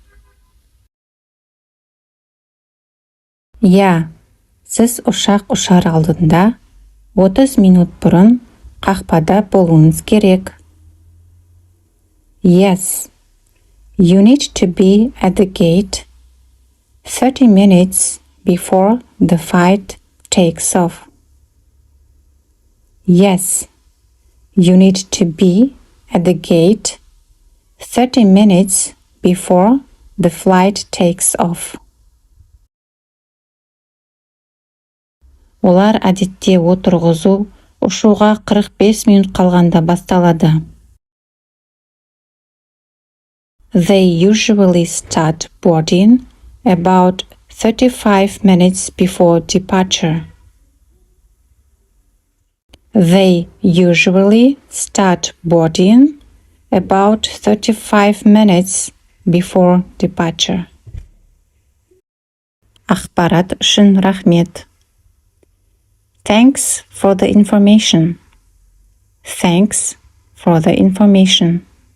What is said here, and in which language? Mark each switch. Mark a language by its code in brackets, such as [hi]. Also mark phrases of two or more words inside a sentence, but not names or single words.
[kk] Ja, сіз ұшақ ұшар алдында 30 минут бұрын қақпада болуыңыз керек. [en] Yes, you need to be at the gate 30 minutes before the flight takes off. Yes, you need to be at the gate 30 minutes before the flight takes off. [kk] Олар әдетте отырғызу ұшуға 45 минут қалғанда басталады. [en] They usually start boarding about 35 minutes before departure. They usually start boarding about 35 minutes before departure. [kk] Ақпарат үшін рахмет. [en] Thanks for the information. Thanks for the information.